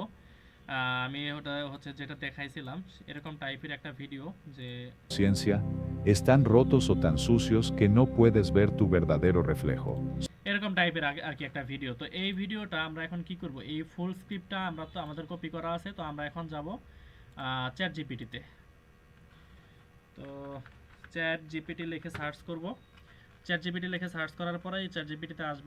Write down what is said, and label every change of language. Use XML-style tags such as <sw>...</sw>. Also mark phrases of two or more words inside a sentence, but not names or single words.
<bn>আমি ওটা হচ্ছে যেটা দেখাইছিলাম, এরকম টাইপের একটা ভিডিও যে</bn> <es>Ciencia. Están rotos o tan sucios que no puedes ver tu verdadero reflejo.</es> <bn>এরকম টাইপের আর কি একটা ভিডিও। তো এই ভিডিওটা আমরা এখন কি করব, এই</bn> <en>full scriptটা</en> <bn>আমরা তো আমাদের কপি করা আছে, তো আমরা এখন যাব চ্যাট জিপিটিতে। তো চ্যাট জিপিটি লিখে সার্চ করব। চ্যাট জিপিটি লিখে সার্চ করার পরে এই চ্যাট জিপিটিতে আসবো।</bn>